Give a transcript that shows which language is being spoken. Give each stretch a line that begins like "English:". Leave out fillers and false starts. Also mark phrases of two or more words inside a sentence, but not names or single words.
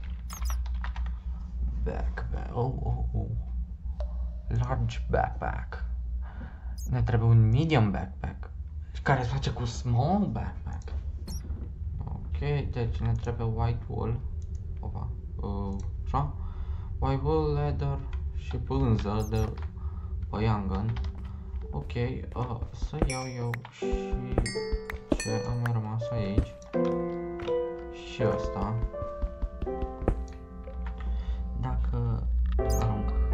English: Large backpack.
Romanian: Ne trebuie un
English: medium backpack,
Romanian: care se face cu
English: small backpack.
Romanian: Ok, deci ne trebuie
English: white wool.
Romanian: Opa, așa.
English: White wool,
Romanian: leather și pânză de păiangan. Ok, să iau eu și ce am mai rămas aici. Și ăsta. Dacă arunc.